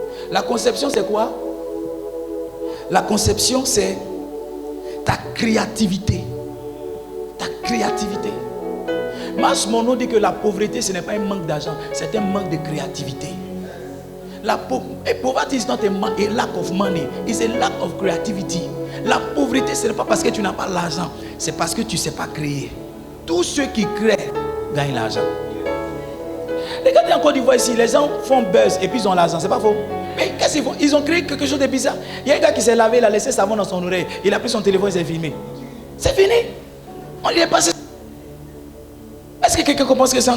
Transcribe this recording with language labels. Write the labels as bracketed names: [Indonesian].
[French] La conception c'est quoi? La conception c'est ta créativité. Ta créativité. Mas Mono dit que la pauvreté ce n'est pas un manque d'argent, c'est un manque de créativité. [English] La poverty is not a lack of money, it's a lack of creativity. [French] La pauvreté, ce n'est pas parce que tu n'as pas l'argent, c'est parce que tu ne sais pas créer. Tous ceux qui créent gagnent l'argent. Regardez en Côte d'Ivoire ici, les gens font buzz et puis ils ont l'argent, c'est pas faux. Mais qu'est-ce qu'ils font? Ils ont créé quelque chose de bizarre. Il y a un gars qui s'est lavé, il a laissé savon dans son oreille, il a pris son téléphone, il s'est filmé. C'est fini. On lui est passé. Est-ce que quelqu'un comprend ce que c'est?